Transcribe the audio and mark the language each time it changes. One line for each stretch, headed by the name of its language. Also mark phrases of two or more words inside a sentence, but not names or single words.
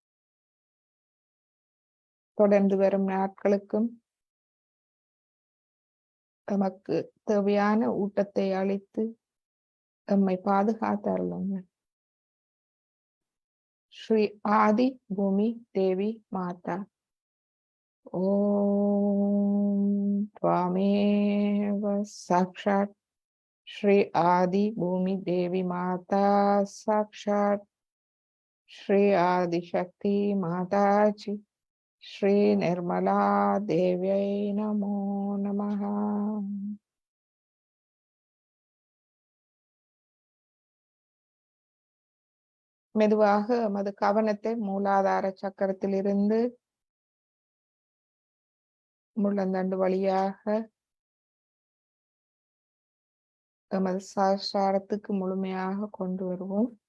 Tamil: தொடர்ந்து வரும் நாட்களுக்கும் நமக்கு தேவையான ஊட்டத்தை அளித்து எம்மை பாதுகாத்தருளுங்க.
Sanskrit: ஸ்ரீ ஆதி பூமி தேவி மாதா ஓம் त्वमेव साक्षात् श्री आदि भूमि देवी माता साक्षात् श्री आदि शक्ति माता जी श्री निर्मला देव्यै नमो नमः.
Tamil: மெதுவாக எமது கவனத்தை மூலாதார சக்கரத்திலிருந்து முள்ளந்தண்டு வழியாக எமது சஹஸ்ராரத்துக்கு முழுமையாக கொண்டு வருவோம்.